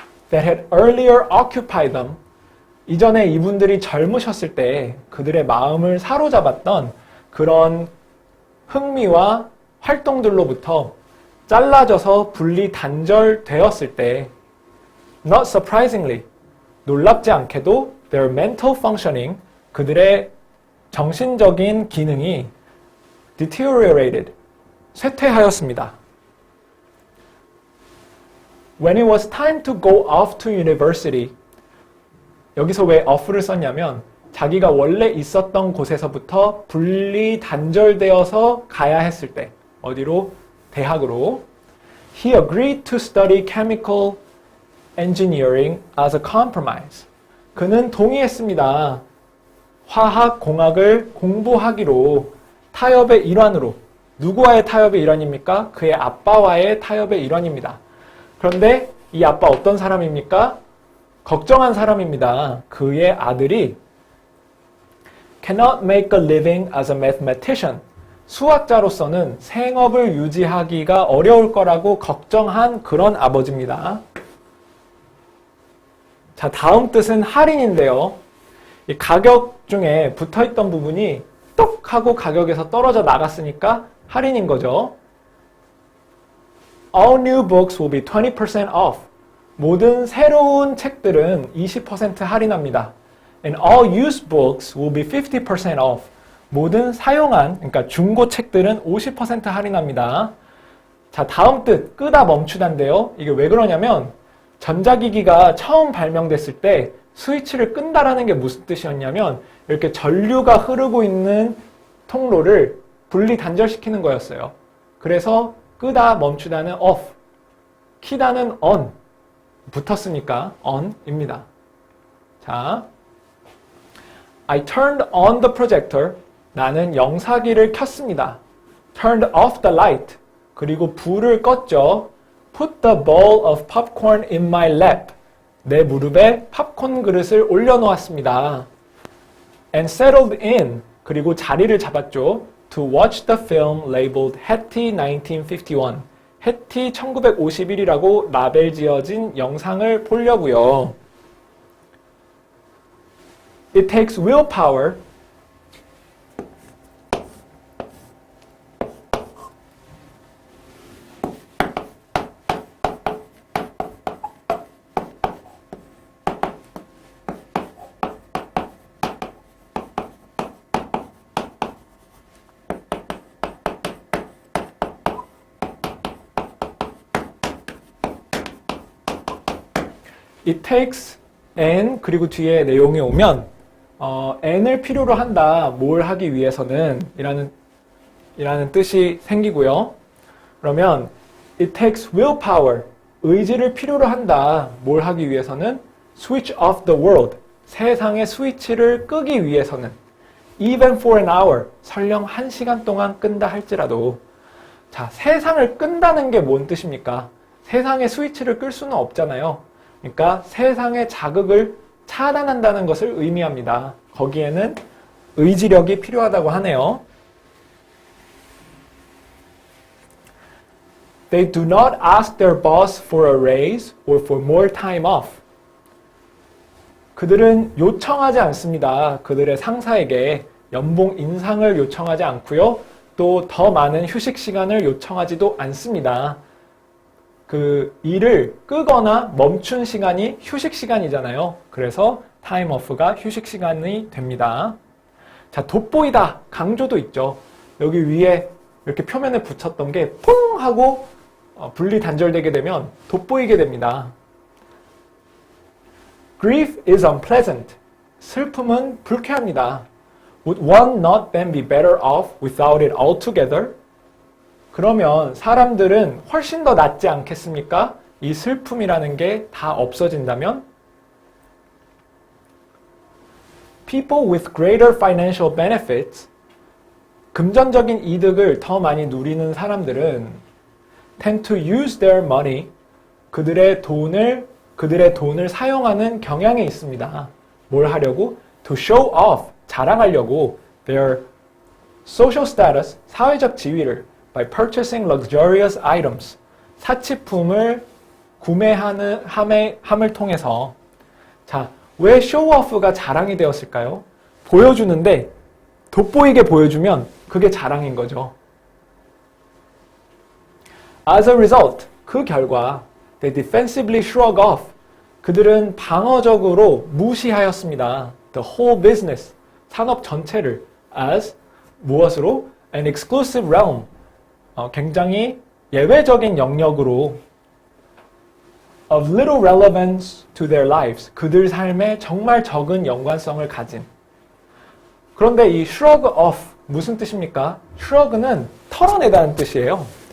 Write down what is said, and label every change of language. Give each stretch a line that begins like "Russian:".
English: that had earlier occupied them,
Korean: 이전에 이분들이 젊으셨을 때 그들의 마음을 사로잡았던 그런 흥미와 활동들로부터 잘라져서 분리 단절되었을 때,
English: not surprisingly,
Korean: 놀랍지 않게도
English: their mental functioning,
Korean: 그들의 정신적인 기능이
English: deteriorated,
Korean: 쇠퇴하였습니다.
English: When it was time to go off to university,
Korean: 여기서 왜 off를 썼냐면 자기가 원래 있었던 곳에서부터 분리 단절되어서 가야 했을 때, 어디로? 대학으로.
English: He agreed to study chemical engineering as a compromise.
Korean: 그는 동의했습니다. 화학 공학을 공부하기로, 타협의 일환으로. 누구와의 타협의 일환입니까? 그의 아빠와의 타협의 일환입니다. 그런데 이 아빠 어떤 사람입니까? 걱정한 사람입니다. 그의 아들이
English: cannot make a living as a mathematician.
Korean: 수학자로서는 생업을 유지하기가 어려울 거라고 걱정한 그런 아버지입니다. 자, 다음 뜻은 할인인데요. 이 가격 중에 붙어있던 부분이 똑 하고 가격에서 떨어져 나갔으니까 할인인 거죠.
English: All new books will be 20% off.
Korean: 모든 새로운 책들은 20% 할인합니다.
English: And all used books will be 50% off.
Korean: 모든 사용한, 그러니까 중고 책들은 50% 할인합니다. 자, 다음 뜻, 끄다 멈추다인데요. 이게 왜 그러냐면 전자기기가 처음 발명됐을 때 스위치를 끈다라는 게 무슨 뜻이었냐면 이렇게 전류가 흐르고 있는 통로를 분리 단절시키는 거였어요. 그래서 끄다 멈추다는 off, 키다는 on, 붙었으니까 on입니다.
English: 자, I turned on the projector.
Korean: 나는 영사기를 켰습니다.
English: Turned off the light.
Korean: 그리고 불을 껐죠.
English: Put the bowl of popcorn in my lap.
Korean: 내 무릎에 팝콘 그릇을 올려놓았습니다.
English: And settled in.
Korean: 그리고 자리를 잡았죠.
English: To watch the film labeled Hattie 1951.
Korean: 해티 1951이라고 라벨 지어진 영상을 보려고요.
English: It takes willpower. It takes and
Korean: 그리고 뒤에 내용이 오면 and을 필요로 한다. 뭘 하기 위해서는 이라는 뜻이 생기고요. 그러면
English: it takes willpower.
Korean: 의지를 필요로 한다. 뭘 하기 위해서는
English: switch off the world.
Korean: 세상의 스위치를 끄기 위해서는
English: even for an hour.
Korean: 설령 1시간 동안 끈다 할지라도. 자, 세상을 끈다는 게 뭔 뜻입니까? 세상의 스위치를 끌 수는 없잖아요. 그러니까 세상의 자극을 차단한다는 것을 의미합니다. 거기에는 의지력이 필요하다고 하네요.
English: They do not ask their boss for a raise or for more time off.
Korean: 그들은 요청하지 않습니다. 그들의 상사에게 연봉 인상을 요청하지 않고요. 또 더 많은 휴식 시간을 요청하지도 않습니다. 그 일을 끄거나 멈춘 시간이 휴식 시간이잖아요. 그래서 time off가 휴식 시간이 됩니다. 자, 돋보이다. 강조도 있죠. 여기 위에 이렇게 표면에 붙였던 게 퐁 하고 분리 단절되게 되면 돋보이게 됩니다.
English: Grief is unpleasant.
Korean: 슬픔은 불쾌합니다.
English: Would one not then be better off without it altogether?
Korean: 그러면 사람들은 훨씬 더 낫지 않겠습니까? 이 슬픔이라는 게 다 없어진다면?
English: People with greater financial benefits,
Korean: 금전적인 이득을 더 많이 누리는 사람들은
English: tend to use their money,
Korean: 그들의 돈을 사용하는 경향이 있습니다. 뭘 하려고?
English: To show off,
Korean: 자랑하려고
English: their social status,
Korean: 사회적 지위를
English: by purchasing luxurious items,
Korean: 사치품을 함을 통해서. 자, 왜 쇼오프가 자랑이 되었을까요? 보여주는데 돋보이게 보여주면 그게 자랑인 거죠.
English: As a result,
Korean: 그 결과
English: they defensively shrug off,
Korean: 그들은 방어적으로 무시하였습니다.
English: The whole business,
Korean: 산업 전체를
English: as
Korean: 무엇으로?
English: An exclusive realm,
Korean: 굉장히 예외적인 영역으로
English: of little relevance to their lives,
Korean: 그들 삶에 정말 적은 연관성을 가진. 그런데 이 shrug off 무슨 뜻입니까? shrug는 털어내다는 뜻이에요.